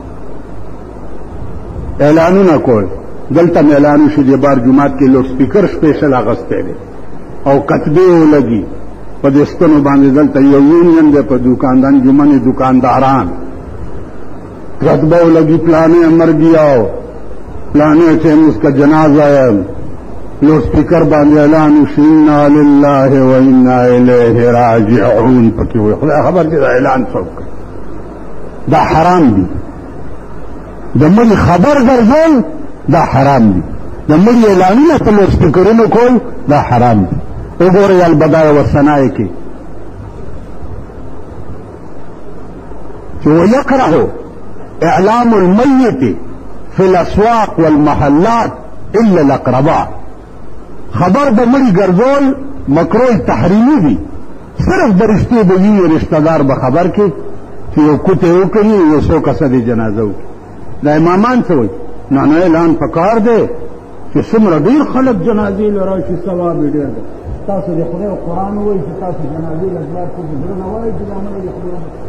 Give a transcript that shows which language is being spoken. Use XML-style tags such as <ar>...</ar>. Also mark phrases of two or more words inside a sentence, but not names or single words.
<ps>اعلانونه کول دلته مې اعلان وشو دې بار جومات کې لوډ سپیکر سپیشل اغستی دی او کتبې ولګي په دې ستنو باندې دلته یو یونین دی په دکاندان جمعې دکانداران کتبه ولګي پلانې</ps> <ur>مر گیا پلانے سے اس کا جنازہ ہے</ur> <ps>لوڈ اسپیکر باندې اعلان وشي</ps> <ar>انا لله و انا الیه راجعون</ar> <ps>پکې وي خدای خبر دې اعلان څوک دا حرام دي د مړي خبر ګرځول دا حرام دي د مړي اعلانونه په لوډ اسپیکرونو کول دا حرام دي وګورئ البدایع والثناء کې چې</ps> <ar>ويكره اعلام المیت فی الاسواق والمحلات الا الاقرباء</ar> <ps>خبر د مړي ګرځول مکروه تحریمي دي صرف د رشتې د وینې رشته دار به خبر کې چې یو کوټې وکړي یو څو کسه د جنازه وکړي دا امامان څه وایي نه اعلان پکار دی چې څومره ډېر خلک جنازې له راشي ثواب یې ډېر دی تاسو د خدای قرآن وایي چې تاسو جنازې له ځواب کو زړه نه وایي چې دا نه وایي خدای</ps>